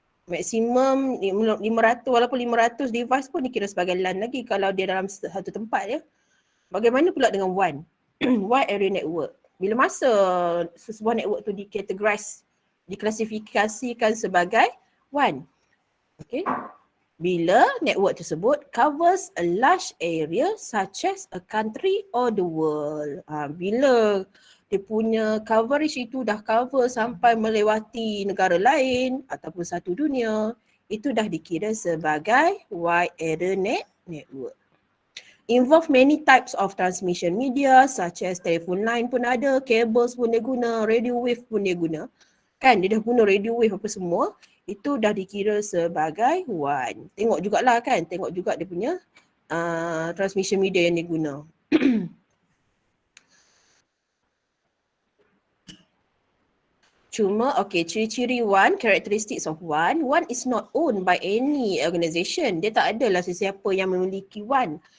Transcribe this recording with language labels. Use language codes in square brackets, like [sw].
[ms] Maksimum 500, walaupun 500 device pun dikira sebagai LAN lagi kalau dia dalam satu tempat ya. Bagaimana pula dengan WAN? Wide Area Network. Bila masa sebuah network tu diklasifikasikan sebagai WAN. Okay. Bila network tersebut [en] covers a large area such as a country or the world. [ms] Bila dia punya coverage itu dah cover sampai melewati negara lain ataupun satu dunia, itu dah dikira sebagai wide area network. [en] Involve many types of transmission media such as telephone line pun ada, cables [ms] pun dia guna, [en] radio wave pun dia guna. [ms] Kan dia dah guna radio wave apa semua, itu dah dikira sebagai WAN. Tengok jugalah kan, tengok juga dia punya transmission media yang dia guna. Cuma, ciri-ciri WAN, [en] characteristics of WAN. WAN is not owned by any organisation. [ms] Dia tak adalah sesiapa yang memiliki WAN.